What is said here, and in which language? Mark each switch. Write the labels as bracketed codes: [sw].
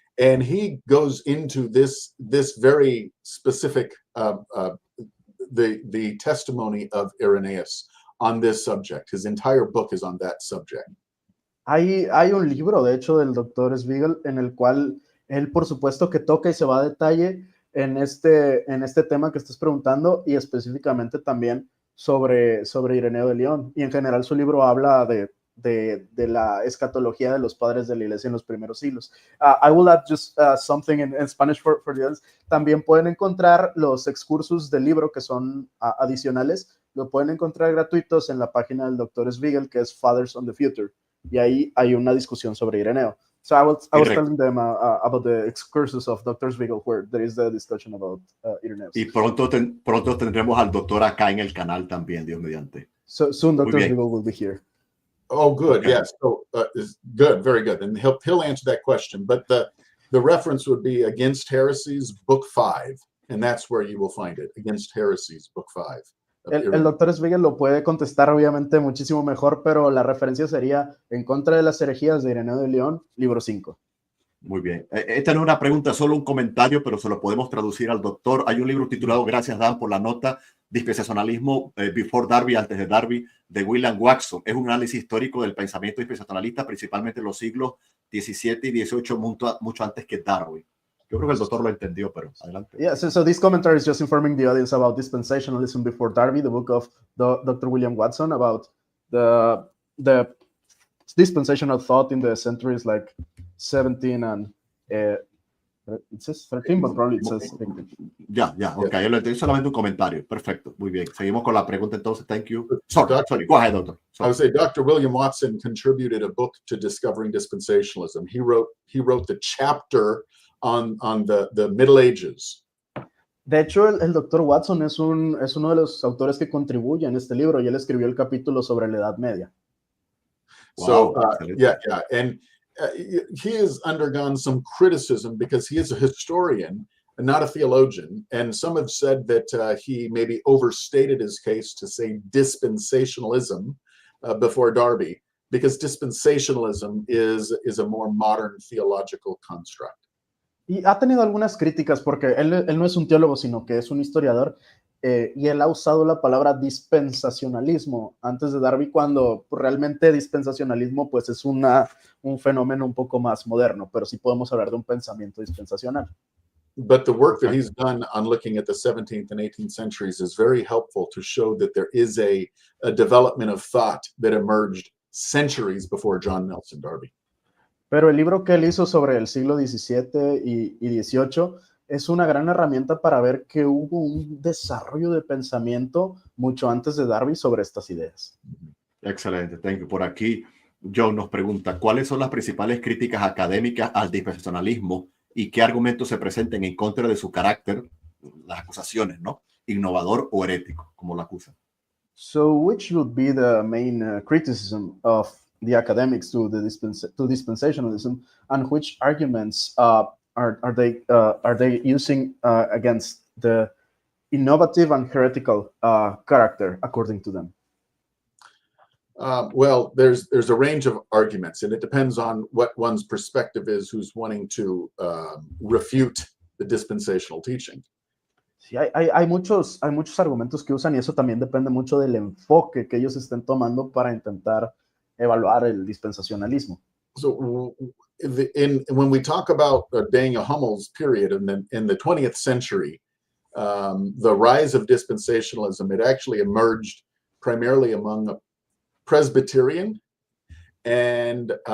[en] And he goes into this very specific, the testimony of Irenaeus on this subject. His entire book is on that subject. [es] Hay un libro, de hecho, del Dr. Spiegel, en el cual él, por supuesto, que toca y se va a detalle en este tema que estás preguntando y específicamente también sobre Ireneo de León. Y en general su libro habla de la escatología de los padres de la iglesia en los primeros siglos. [en] I will add just something in Spanish for the others. [es] También pueden encontrar los excursus del libro que son adicionales. Lo pueden encontrar gratuitos en la página del Dr. Spiegel, que es Fathers on the Future. Y ahí hay una discusión sobre Ireneo. [en] So I was telling them about the excursus of Dr. Spiegel, where there is a discussion about Ireneo. [es] Y pronto tendremos al doctor acá en el canal también, Dios mediante. [en] So soon Dr. Spiegel will be here. Oh, good. Yes. So good. Very good. And he'll answer that question. But the reference would be Against Heresies, Book 5. And that's where you will find it. Against Heresies, Book 5. [es] El Dr. Spiegel lo puede contestar obviamente muchísimo mejor, pero la referencia sería En contra de las herejías de Ireneo de León, libro 5. Muy bien. Esta no es una pregunta, solo un comentario, pero se lo podemos traducir al doctor. Hay un libro titulado, gracias Dan por la nota, Dispensacionalismo, Before Darby, antes de Darby, de William Watson. Es un análisis histórico del pensamiento dispensacionalista, principalmente en los siglos XVII y XVIII, mucho antes que Darwin. Yo creo que el doctor lo entendió, pero adelante. [en] Yeah, so this commentary is just informing the audience about dispensationalism before Darby, the book of Dr. William Watson, about the dispensational thought in the centuries like 17 and it says 13, but probably it says 15. [es] Ya, ok, yo lo entendí, solamente un comentario. Perfecto, muy bien. Seguimos con la pregunta entonces. [en] Thank you. Sorry, go ahead, doctor. I would say Dr. William Watson contributed a book to discovering dispensationalism. He wrote the chapter on the Middle Ages. [es] De hecho, el Dr. Watson es uno de los autores que contribuye en este libro y él escribió el capítulo sobre la Edad Media. [en] So, and he has undergone some criticism because he is a historian and not a theologian. And some have said that he maybe overstated his case to say dispensationalism before Darby, because dispensationalism is a more modern theological construct. [es] Y ha tenido algunas críticas porque él no es un teólogo, sino que es un historiador, y él ha usado la palabra dispensacionalismo antes de Darby, cuando realmente dispensacionalismo pues es un fenómeno un poco más moderno, pero sí podemos hablar de un pensamiento dispensacional. [en] But the work that he's done on looking at the 17th and 18th centuries is very helpful to show that there is a development of thought that emerged centuries before John Nelson Darby. [es] Pero el libro que él hizo sobre el siglo XVII y XVIII es una gran herramienta para ver que hubo un desarrollo de pensamiento mucho antes de Darby sobre estas ideas. Excelente, [en] thank you. [es] Por aquí, John nos pregunta, ¿cuáles son las principales críticas académicas al dispensacionalismo y qué argumentos se presenten en contra de su carácter, las acusaciones, ¿no? Innovador o herético, como lo acusan? [en] So, which would be the main criticism of the academics to the to dispensationalism, and which arguments are they using against the innovative and heretical character, according to them? Well, there's a range of arguments, and it depends on what one's perspective is who's wanting to refute the dispensational teaching. [es] Sí, hay muchos argumentos que usan y eso también depende mucho del enfoque que ellos estén tomando para intentar evaluar el dispensacionalismo. [en] So when we talk about Daniel Hummel's period in the 20th century, the rise of dispensationalism, it actually emerged primarily among Presbyterian and